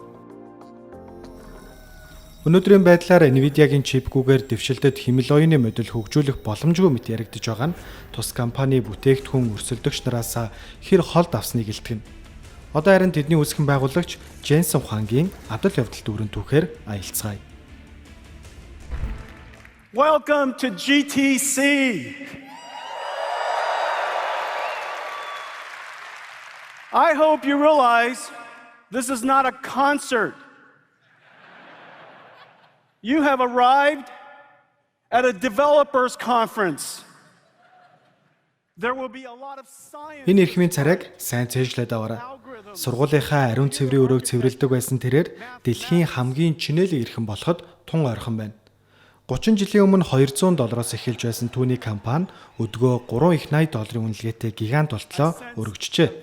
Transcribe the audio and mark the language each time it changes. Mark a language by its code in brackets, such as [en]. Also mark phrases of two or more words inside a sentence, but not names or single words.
[mn] Өнөөдрийн байдлаар NVIDIA-гийн чипгүүгээр дэвшилтэд хэмэл оюуны модуль хөгжүүлэх боломжгүй мэт яригдж байгаа нь тус компани бүтээгдэхүүн өрсөлдөгч нараас хэр холд авсныг илтгэнэ. Одоо харин тэдний үүсгэн байгуулагч Jensen Huang-гийн адал явдал дүүрэн түүхээр аялцгаая. [en] Welcome to GTC. I hope you realize this is not a concert. You have arrived at a developers conference. There will be a lot of science. [mn] Энэ эрхмийн царайг сайн цээжлээд аваарай. Сургуулийнхаа ариун цэврийн өрөөг цэвэрлдэг байсан тэрээр дэлхийн хамгийн чинэлэг эрхэм болоход тун ойрхон байна. 30 жилийн өмнө $200 эхэлж байсан түүний компани өдгөө $3 их $80 үнэлгээтэй гигант болтлоо өргөжжээ.